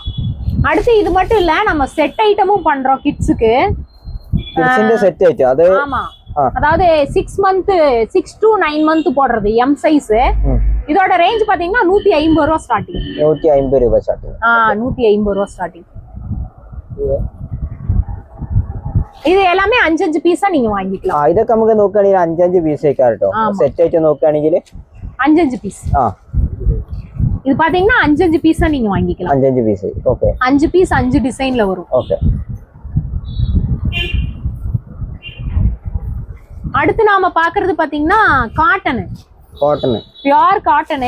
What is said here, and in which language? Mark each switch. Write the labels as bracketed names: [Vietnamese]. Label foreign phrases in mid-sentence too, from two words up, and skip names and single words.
[Tamil] அடுத்து இது மட்டும் இல்ல, நம்ம செட் ஐட்டமும் பண்றோம் கிட்ஸுக்கு. செட் ஐட்டம் அது. ஆமா. அதாவது 6 to 9 month போடுறது எம் சைஸ். இதோட ரேஞ்ச் பாத்தீங்கன்னா 150 ரூபா ஸ்டார்டிங். 150 ரூபா ஸ்டார்டிங். 150 ரூபா ஸ்டார்டிங். [Malayalam] ഇത് എല്ലാമേ 5 പീസാ നിങ്ങൾ വാങ്ങിக்கலாம். ഇതൊക്കെ നമുക്ക് നോക്കുകയാണെങ്കിൽ 5 പീസേ കേട്ടോ. സെറ്റ് ആയിട്ട് നോക്കുകയാണെങ്കിൽ 5 പീസ്. [Tamil] இது பாத்தீங்கன்னா 5 பீஸா நீங்க வாங்கிக்கலாம். 5 பீஸ். ஓகே. 5 பீஸ் 5 டிசைன்ல வரும். ஓகே. அடுத்து நாம பாக்குறது பாத்தீங்கன்னா காட்டன். காட்டன் [English] pure cotton.